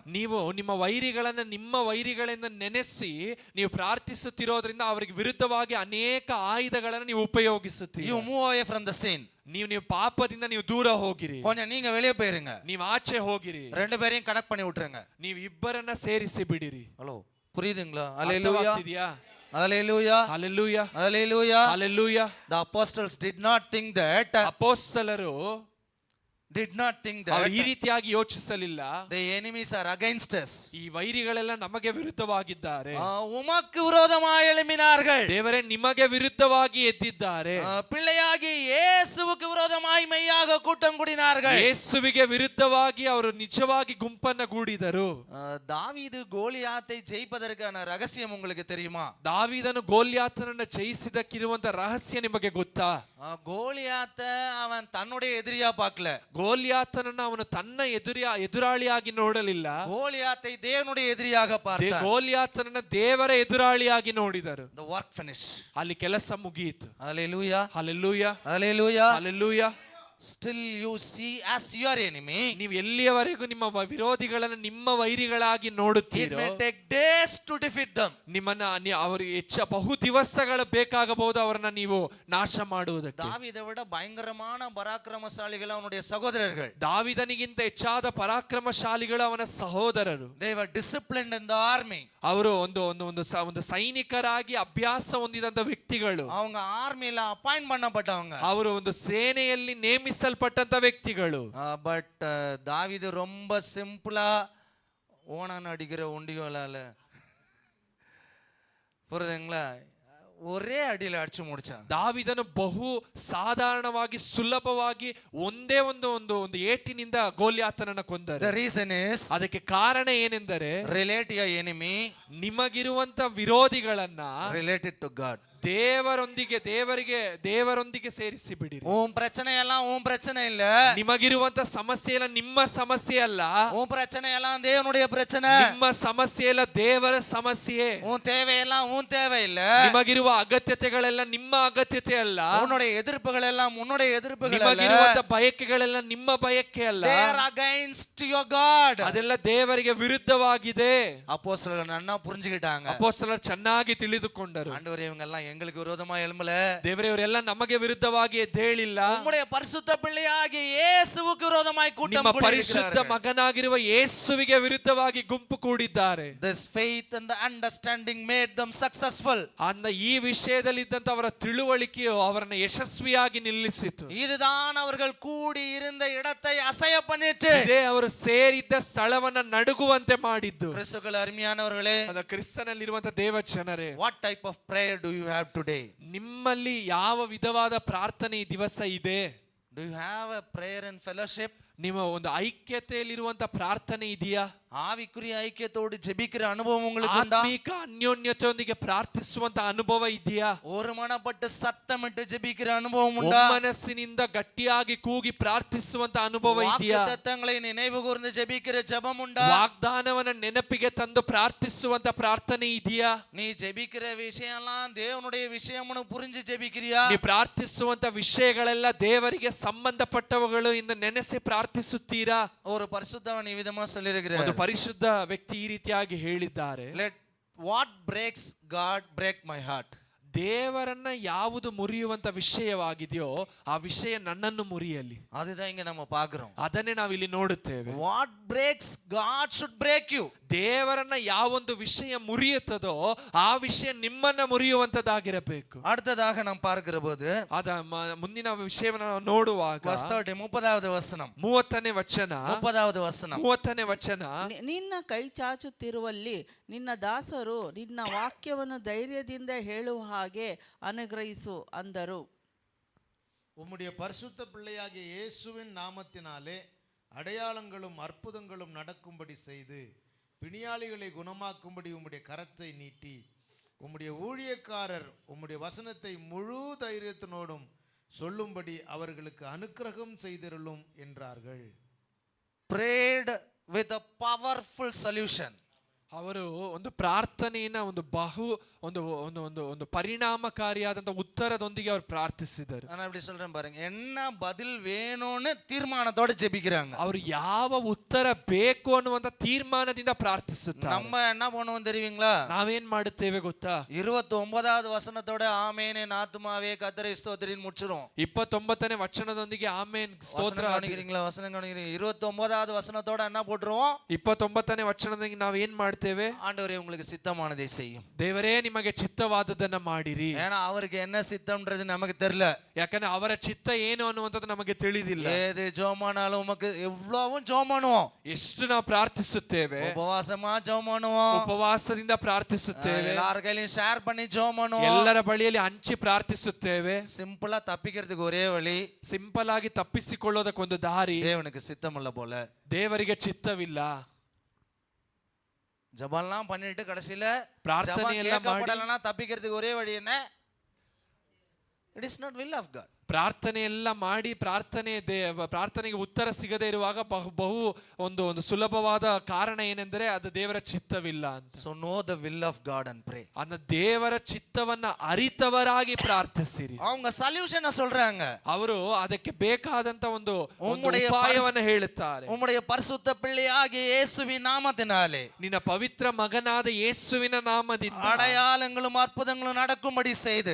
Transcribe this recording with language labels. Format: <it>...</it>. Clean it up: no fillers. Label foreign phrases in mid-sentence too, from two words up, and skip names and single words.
<kn>ನೀವು ನಿಮ್ಮ ವೈರಿಗಳನ್ನ ನಿಮ್ಮ ವೈರಿಗಳಿಂದ ನೆನೆಸಿ ನೀವು ಪ್ರಾರ್ಥಿಸುತ್ತಿರೋದ್ರಿಂದ ಅವರಿಗೆ ವಿರುದ್ಧವಾಗಿ ಅನೇಕ ಆಯುಧಗಳನ್ನು ನೀವು ಉಪಯೋಗಿಸುತ್ತೀರಿ.</kn> <en>You move away from the sin.</en> <kn>ನೀವು ಪಾಪದಿಂದ ನೀವು ದೂರ ಹೋಗಿರಿ,</kn> <ta>கொஞ்சம் நீங்க வெளியே போயிருங்க,</ta> <kn>ನೀವು ಆಚೆ ಹೋಗಿರಿ,</kn> <ta>ரெண்டு பேரையும் கனெக்ட் பண்ணி விட்டுருங்க.</ta> <kn>ನೀವು ಇಬ್ಬರನ್ನ ಸೇರಿಸಿ ಬಿಡಿರಿ.</kn> <ta>ஹலோ, புரியுதுங்களா? ஹalleluya,</ta> <kn>ಅರ್ಥವಾಗ್ತಿದ್ಯಾ?</kn> <ta>ஹalleluya,</ta> <kn>ಹಲ್ಲೆಲೂಯಾ,</kn> <ta>ஹalleluya.</ta> <kn>ಹಲ್ಲೆಲೂಯಾ.</kn> <en>The apostles did not think that</en> <kn>ಅಪೊಸ್ತಲರು</kn> <en>did not think</en> <kn>ಅವರು</kn> <en>that</en> <kn>ಈ ರೀತಿಯಾಗಿ ಯೋಚಿಸಲಿಲ್ಲ,</kn> <en>the enemies are against us.</en> <kn>ಈ ವೈರಿಗಳೆಲ್ಲ ನಮಗೆ ವಿರುದ್ಧವಾಗಿದ್ದಾರೆ,</kn> <ta>உமக்கு விரோதமாய் எழும்பினார்கள்.</ta> <kn>ದೇವರೇ ನಿಮಗೆ ವಿರುದ್ಧವಾಗಿ ಎದ್ದಿದ್ದಾರೆ.</kn> <ta>பிள்ளையாகி இயேசுவுக்கு விரோதமாய் மெய்யாக கூட்டம் கூடினார்கள்.</ta> <kn>ಯೇಸುವಿಗೆ ವಿರುದ್ಧವಾಗಿ ಅವರು ನಿಜವಾಗಿ ಗುಂಪನ್ನ ಗೂಡಿದರು.</kn> <ta>தாவீது கோலியாத்தை ஜெயிப்பதற்கான ரகசியம் உங்களுக்கு தெரியுமா?</ta> <kn>ದಾವೀದನು ಗೋಲ್ಯಾತನನ್ನ ಜಯಿಸಿದಕ್ಕಿರುವಂತ ರಹಸ್ಯ ನಿಮಗೆ ಗೊತ್ತಾ?</kn> <ta>கோலியாத்த அவன் தன்னுடைய எதிரியா பார்க்கல.</ta> <kn>ಗೋಲ್ಯಾತನನ್ನ ಅವನು ತನ್ನ ಎದುರಾಳಿಯಾಗಿ ನೋಡಲಿಲ್ಲ.</kn> <ta>கோலியாத்தை தேவனுடைய எதிரியாக பார்த்தான்.</ta> <kn>ಗೋಲ್ಯಾತನನ್ನ ದೇವರ ಎದುರಾಳಿಯಾಗಿ ನೋಡಿದರು.</kn> <en>The work finished.</en> <kn>ಅಲ್ಲಿ ಕೆಲಸ ಮುಗಿಯಿತು.</kn> <en>Hallelujah.</en> <kn>ಹಲ್ಲೆಲೂಯಾ,</kn> <en>Hallelujah.</en> <kn>ಹಲ್ಲೆಲೂಯಾ.</kn> <en>Still you see as your enemy.</en> <kn>ನೀವು ಎಲ್ಲಿಯವರೆಗೂ ನಿಮ್ಮ ವಿರೋಧಿಗಳನ್ನು ನಿಮ್ಮ ವೈರಿಗಳಾಗಿ</kn> <en>It</en> <kn>ನೋಡುತ್ತೀರೋ,</kn> <en>may take days to defeat them.</en> <kn>ನಿಮ್ಮನ್ನ ಅವರು ಬಹು ದಿವಸಗಳು ಬೇಕಾಗಬಹುದು ಅವರನ್ನ ನೀವು ನಾಶ ಮಾಡುವುದಕ್ಕೆ.</kn> <ta>தாவீதை விட பயங்கரமான பராக்கிரமசாலிகள் அவனுடைய சகோதரர்கள்.</ta> <kn>ದಾವಿದನಿಗಿಂತ ಹೆಚ್ಚಾದ ಪರಾಕ್ರಮಶಾಲಿಗಳು ಅವನ ಸಹೋದರರು.</kn> <en>They were disciplined in the army.</en> <kn>ಅವರು ಒಂದು ಸೈನಿಕರಾಗಿ ಅಭ್ಯಾಸ ಹೊಂದಿದಂತ ವ್ಯಕ್ತಿಗಳು.</kn> <ta>அவங்க ஆர்மில அப்பாயிண்ட் பண்ணப்பட்டவங்க.</ta> <kn>ಅವರು ಒಂದು ಸೇನೆಯಲ್ಲಿ ನೇಮಿಸಲ್ಪಟ್ಟಂತ ವ್ಯಕ್ತಿಗಳು.</kn> <ta>பட் தாவீது ரொம்ப சிம்பிளா ஓனான் அடிக்கிற ஒண்டிகளால, புரியுதுங்களா, ஒரே அடியில அடிச்சு முடிச்சான்.</ta> <kn>ದಾವಿದನು ಬಹು ಸಾಧಾರಣವಾಗಿ ಸುಲಭವಾಗಿ ಒಂದೇ ಒಂದು ಏಟಿನಿಂದ ಗೋಲ್ಯಾತನನ್ನ ಕೊಂದರು.</kn> <en>The reason is,</en> <kn>ಅದಕ್ಕೆ ಕಾರಣ ಏನೆಂದರೆ,</kn> <en>relate your enemy</en> <kn>ನಿಮಗಿರುವಂತ ವಿರೋಧಿಗಳನ್ನ</kn> <en>related to God.</en> <kn>ದೇವರೊಂದಿಗೆ ಸೇರಿಸಿ ಬಿಡಿರಿ.</kn> <ta>உன் பிரச்சனை எல்லாம் உன் பிரச்சனை இல்ல.</ta> <kn>ನಿಮಗಿರುವಂತ ಸಮಸ್ಯೆ ಎಲ್ಲ ನಿಮ್ಮ ಸಮಸ್ಯೆ ಅಲ್ಲ.</kn> <ta>உன் பிரச்சனை எல்லாம் தேவனுடைய பிரச்சனை.</ta> <kn>ನಿಮ್ಮ ಸಮಸ್ಯೆ ಎಲ್ಲ ದೇವರ ಸಮಸ್ಯೆ.</kn> <ta>உன் தேவை எல்லாம் உன் தேவை இல்ல.</ta> <kn>ನಿಮಗಿರುವ ಅಗತ್ಯತೆಗಳೆಲ್ಲ ನಿಮ್ಮ ಅಗತ್ಯತೆ ಅಲ್ಲ.</kn> <ta>உன்னுடைய எதிர்ப்புகள் எல்லாம் உன்னுடைய எதிர்ப்புகள் அல்ல.</ta> <kn>ನಿಮಗಿರುವಂತ ಬಯಕೆಗಳೆಲ್ಲ ನಿಮ್ಮ ಬಯಕೆ ಅಲ್ಲ.</kn> <en>They are against your God.</en> <kn>ಅದೆಲ್ಲ ದೇವರಿಗೆ ವಿರುದ್ಧವಾಗಿದೆ.</kn> <ta>அப்போஸ்தலர்கள் நன்னா புரிஞ்சுக்கிட்டாங்க.</ta> <kn>ಅಪೊಸ್ತಲರು ಚೆನ್ನಾಗಿ ತಿಳಿದುಕೊಂಡರು.</kn> <ta>ஆண்டவரே, இவங்க எல்லாம் எங்களுக்கு விரோதமா எழும்பல,</ta> <kn>ದೇವರೇ ಇವರೆಲ್ಲ ನಮಗೆ ವಿರುದ್ಧವಾಗಿ ಎದ್ದೇಳಿಲ್ಲ,</kn> <ta>உம்முடைய பரிசுத்த பிள்ளையாகிய இயேசுவுக்கு விரோதமாய் கூட்டம்</ta> <kn>ನಿಮ್ಮ</kn> <ta>கூடி</ta> <kn>ಪರಿಶುದ್ಧ</kn> <ta>இருக்கிறார்கள்.</ta> <kn>ಮಗನಾಗಿರುವ ಯೇಸುವಿಗೆ ವಿರುದ್ಧವಾಗಿ ಗುಂಪು ಕೂಡಿದ್ದಾರೆ.</kn> <en>This faith and the understanding made them successful.</en> <kn>ಈ ವಿಷಯದಲ್ಲಿ ಇದ್ದಂತ ಅವರ ತಿಳುವಳಿಕೆಯು ಅವರನ್ನು ಯಶಸ್ವಿಯಾಗಿ ನಿಲ್ಲಿಸಿತು.</kn> <ta>இதுதான் அவர்கள் கூடி இருந்த இடத்தை அசைய பண்ணிட்டு,</ta> <kn>ಇದೇ ಅವರು ಸೇರಿದ್ದ ಸ್ಥಳವನ್ನ ನಡುಗುವಂತೆ ಮಾಡಿದ್ದು.</kn> <ta>கிறிஸ்துவுக்குள் அருமையானவர்களே,</ta> <kn>ಅದ ಕ್ರಿಸ್ತನಲ್ಲಿರುವಂತ ದೇವ ಜನರೇ,</kn> <en>what type of prayer do you have today?</en> <kn>ನಿಮ್ಮಲ್ಲಿ ಯಾವ ವಿಧವಾದ ಪ್ರಾರ್ಥನೆ ಈ ದಿವಸ ಇದೆ?</kn> <en>Do you have a prayer and fellowship?</en> <kn>ನಿಮ್ಮ ಒಂದು ಐಕ್ಯತೆಯಲ್ಲಿರುವಂತ ಪ್ರಾರ್ಥನೆ ಇದೆಯಾ?</kn> <ta>ஆவிக்குரிய ஐக்கியத்தோடு ஜெபிக்கிற அனுபவம் உங்களுக்கு உண்டா?</ta> <kn>ಆತ್ಮಿಕ ಅನ್ಯೋನ್ಯತೆಯೊಂದಿಗೆ ಪ್ರಾರ್ಥಿಸುವಂತ ಅನುಭವ ಇದೆಯಾ?</kn> <ta>ஒரு மனப்பட்டு சத்தமிட்டு ஜெபிக்கிற அனுபவம் உண்டா?</ta> <kn>ಮನಸ್ಸಿನಿಂದ ಗಟ್ಟಿಯಾಗಿ ಕೂಗಿ ಪ್ರಾರ್ಥಿಸುವಂತ ಅನುಭವ ಇದೆಯಾ?</kn> <ta>வாக்குத்தத்தங்களை நினைவு கூர்ந்து ஜெபிக்கிற ஜெபம் உண்டா?</ta> <kn>ವಾಗ್ದಾನವನ್ನ ನೆನಪಿಗೆ ತಂದು ಪ್ರಾರ್ಥಿಸುವಂತ ಪ್ರಾರ್ಥನೆ ಇದೆಯಾ?</kn> <ta>நீ ஜெபிக்கிற விஷயம்லாம் தேவனுடைய விஷயம்னு புரிஞ்சு ஜெபிக்கிறியா?</ta> <kn>ನೀ ಪ್ರಾರ್ಥಿಸುವಂತ ವಿಷಯಗಳೆಲ್ಲ ದೇವರಿಗೆ ಸಂಬಂಧಪಟ್ಟವುಗಳು ಎಂದು ನೆನೆಸಿ ಪ್ರಾರ್ಥಿಸುತ್ತೀರಾ?</kn> <ta>ஒரு பரிசுத்தவன் விதமா சொல்லியிருக்கிறார்,</ta> <kn>ಒಂದು ಪರಿಶುದ್ಧ ವ್ಯಕ್ತಿ ಈ ರೀತಿಯಾಗಿ ಹೇಳಿದ್ದಾರೆ,</kn> <en>let what breaks God break my heart.</en> <kn>ದೇವರನ್ನ ಯಾವುದು ಮುರಿಯುವಂತ ವಿಷಯವಾಗಿದೆಯೋ ಆ ವಿಷಯ ನನ್ನನ್ನು ಮುರಿಯಲಿ.</kn> <ta>அதுதான் இங்க நம்ம பார்க்கிறோம்.</ta> <kn>ಅದನ್ನೇ ನಾವು ಇಲ್ಲಿ ನೋಡುತ್ತೇವೆ.</kn> <en>What breaks God should break you.</en> <kn>ದೇವರನ್ನ ಯಾವೊಂದು ವಿಷಯ ಮುರಿಯುತ್ತದೋ ಆ ವಿಷಯ ನಿಮ್ಮನ್ನ ಮುರಿಯುವಂತದ್ದಾಗಿರಬೇಕು.</kn> <ta>அடுத்ததாக நாம் பார்க்கிற போது</ta> <kn>ಮುಂದಿನ ವಿಷಯವನ್ನು ನಾವು ನೋಡುವಾಗ</kn> <ta>30வது வசனம்,</ta> <kn>30ನೇ ವಚನ,</kn> <ta>30வது வசனம்,</ta> <kn>30ನೇ ವಚನ, ನಿನ್ನ ಕೈ ಚಾಚುತ್ತಿರುವಲ್ಲಿ ನಿನ್ನ ದಾಸರು ನಿನ್ನ ವಾಕ್ಯವನ್ನು ಧೈರ್ಯದಿಂದ ಹೇಳುವ ಹಾಗೆ ಅನುಗ್ರಹಿಸು ಅಂದರು.</kn> <ta>உம்முடைய பரிசுத்த பிள்ளையாகிய இயேசுவின் நாமத்தினாலே அடையாளங்களும் அற்புதங்களும் நடக்கும்படி செய்து பிணியாளிகளை குணமாக்கும்படி உம்முடைய கரத்தை நீட்டி உம்முடைய ஊழியக்காரர் உம்முடைய வசனத்தை முழு தைரியத்தினோடும் சொல்லும்படி அவர்களுக்கு அனுக்கிரகம் செய்திருளும் என்றார்கள்.</ta> <en>prayed with a powerful solution.</en> <kn>ಅವರು ಒಂದು ಪ್ರಾರ್ಥನೆಯನ್ನ ಒಂದು ಒಂದು ಒಂದು ಒಂದು ಒಂದು ಪರಿಣಾಮಕಾರಿಯಾದಂತ ಉತ್ತರದೊಂದಿಗೆ ಅವರು ಪ್ರಾರ್ಥಿಸಿದರು.</kn> <ta>நான் அப்படி சொல்றேன் பாருங்க, என்ன பதில் வேணும்னு தீர்மானத்தோட ஜெபிக்கிறாங்க.</ta> <kn>ಅವರು ಯಾವ ಉತ್ತರ ಬೇಕು ಅನ್ನುವಂತ ತೀರ್ಮಾನದಿಂದ ಪ್ರಾರ್ಥಿಸುತ್ತಾರೆ.</kn> <ta>நம்ம என்ன பண்ணுவோம் தெரியுங்களா?</ta> <kn>ನಾವೇನ್ ಮಾಡುತ್ತೇವೆ ಗೊತ್ತಾ?</kn> <ta>29வது வசனத்தோட ஆமென் என் ஆத்துமாவே கர்த்தரை ஸ்தோத்திரின்னு முடிச்சிரும்.</ta> <kn>29ನೇ ವಚನದೊಂದಿಗೆ ಆಮೆನ್ ಸ್ತೋತ್ರ</kn> <ta>கவனிக்கிறீங்களா? வசனம் கவனிக்கிறீங்க? 29வது வசனத்தோட என்ன போட்டுருவோம்?</ta> <kn>29ನೇ ವಚನದೊಂದಿಗೆ ನಾವು ಏನ್ ಮಾಡ್ತೇವೆ?</kn> <ta>ஆண்டவரே உங்களுக்கு சித்தமானதை செய்யும்.</ta> <kn>ದೇವರೇ ನಿಮಗೆ ಚಿತ್ತವಾದದನ್ನ ಮಾಡಿರಿ.</kn> <ta>ஏன்னா அவருக்கு என்ன சித்தம்ன்றது நமக்கு தெரியல.</ta> <kn>ಯಾಕಂದ್ರೆ ಅವರ ಚಿತ್ತ ಏನು ಅನ್ನುವಂಥದ್ದು ನಮಗೆ ತಿಳಿದಿಲ್ಲ.</kn> <ta>ஏது ஜெபமானாலும் நமக்கு எவ்வளவும் ஜெபம் பண்ணுவோம்.</ta> <kn>ಎಷ್ಟು ನಾವು ಪ್ರಾರ್ಥಿಸುತ್ತೇವೆ,</kn> <ta>உபவாசமா ஜெபம் பண்ணுவோம்,</ta> <kn>ಉಪವಾಸದಿಂದ ಪ್ರಾರ್ಥಿಸುತ್ತೇವೆ,</kn> <ta>எல்லார கையிலும் ஷேர் பண்ணி ஜெபம் பண்ணுவோம்,</ta> <kn>ಎಲ್ಲರ ಬಳಿಯಲ್ಲಿ ಹಂಚಿ ಪ್ರಾರ್ಥಿಸುತ್ತೇವೆ.</kn> <ta>சிம்பிளா தப்பிக்கிறதுக்கு ஒரே வழி,</ta> <kn>ಸಿಂಪಲ್ ಆಗಿ ತಪ್ಪಿಸಿಕೊಳ್ಳೋದಕ್ಕೊಂದು ದಾರಿ,</kn> <ta>தேவனுக்கு சித்தமில்ல போல.</ta> <kn>ದೇವರಿಗೆ ಚಿತ್ತವಿಲ್ಲ.</kn> <ta>ஜெபம்லாம் பண்ணிட்டு கடைசியில</ta> <kn>ಪ್ರಾರ್ಥನೆ ಎಲ್ಲ ಮಾಡಿ</kn> <ta>கேட்கப்படலனா தப்பிக்கிறதுக்கு ஒரே வழி என்ன?</ta> <en>It is not will of God.</en> <kn>ಪ್ರಾರ್ಥನೆ ಎಲ್ಲ ಮಾಡಿ ಪ್ರಾರ್ಥನೆಗೆ ಉತ್ತರ ಸಿಗದೇ ಇರುವಾಗ ಬಹು ಒಂದು ಒಂದು ಸುಲಭವಾದ ಕಾರಣ ಏನೆಂದರೆ ಅದು ದೇವರ ಚಿತ್ತವಿಲ್ಲ ಅಂತ.</kn> <en>So know the will of God and pray.</en> <kn>ಅನ್ನ ದೇವರ ಚಿತ್ತವನ್ನ ಅರಿತವರಾಗಿ ಪ್ರಾರ್ಥಿಸಿರಿ.</kn> <ta>அவங்க ಸೊಲ್ಯೂಷನ್ சொல்றாங்க.</ta> <kn>ಅವರು ಅದಕ್ಕೆ ಬೇಕಾದಂತ ಒಂದು ಉಪಾಯವನ್ನ ಹೇಳುತ್ತಾರೆ.</kn> <ta>உம்முடைய பரிசுத்த பிள்ளையாகிய இயேசுவின் நாமத்தினாலே</ta> <kn>ನಿನ್ನ ಪವಿತ್ರ ಮಗನಾದ ಯೇಸುವಿನ ನಾಮದಿಂದ</kn> <ta>அடையாளங்களும் அற்புதங்களும் நடக்கும்படி செய்து</ta>